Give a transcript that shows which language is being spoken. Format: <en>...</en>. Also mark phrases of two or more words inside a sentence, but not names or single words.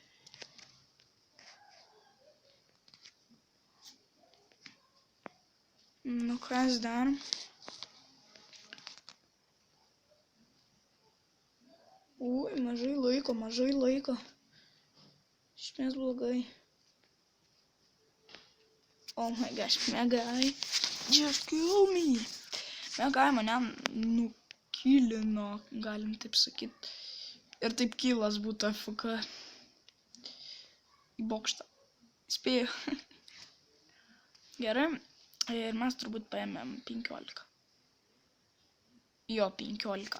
<lt>Nu kas dar? Ui, mažai laiko. Išmės blogai.</lt> <en>Oh my gosh, Megai. Just kill me.</en> <lt>Megai mane nukilino, galim taip sakyt. Ir taip kilas būtų FK. Į bokštą. Spėju. Gerai. Ir mes turbūt paėmėm 15. Jo, 15.</lt>